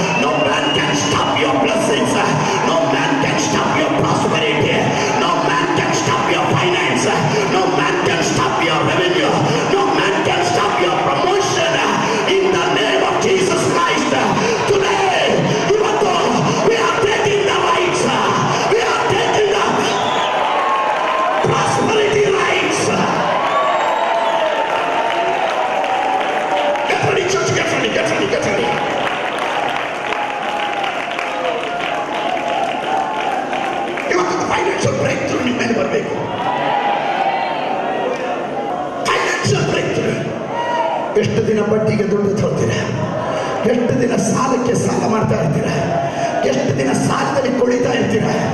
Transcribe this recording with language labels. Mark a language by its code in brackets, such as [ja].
[en] No man can stop your blessings. No man can stop your prosperity. No man can stop your finance. No man can stop your revenue. No man can stop your promotion. In the name of Jesus Christ today, [kn] ಇವತ್ತು [en] we are taking the rights. We are taking the prosperity rights. Get ready, church, get ready, get ready, get ready. [kn] ಇವತ್ತು financial break through ನಿಮ್ಮ ಮೇಲೆ ಬರಬೇಕು. Financial break through. ಎಷ್ಟು ದಿನ ಬಡ್ಡಿಗೆ ದುಡ್ಡು ತೋರ್ತೀರ? ಎಷ್ಟು ದಿನ ಸಾಲಕ್ಕೆ ಸಾಲ ಮಾಡ್ತಾ ಇರ್ತೀರ? ಎಷ್ಟು ದಿನ ಸಾಲದಲ್ಲಿ ಕುಳಿತಾ ಇರ್ತೀರ?